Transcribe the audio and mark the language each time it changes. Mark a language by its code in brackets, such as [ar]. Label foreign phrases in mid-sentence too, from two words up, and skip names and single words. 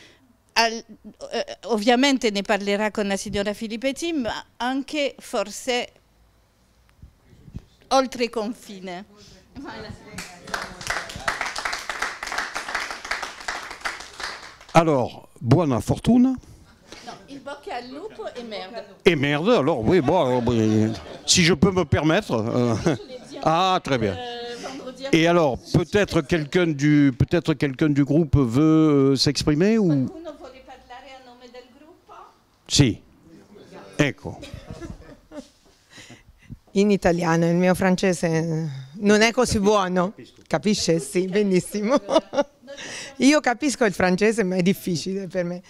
[it] Ovviamente ne parlerà con la signora Filippetti, ma anche forse oltre confine. Alors, buona fortuna. No, il bocca al lupo [fr] et merde. Et merde, alors oui, bon, si je peux me permettre. Ah, très bien. Et alors, peut-être quelqu'un du groupe veut s'exprimer ou... [it] Qualcuno vuole parlare a nome del gruppo? Sì, ecco. In italiano, il mio francese non è così buono, capisce? Sì, benissimo. Io capisco il francese, ma è difficile per me.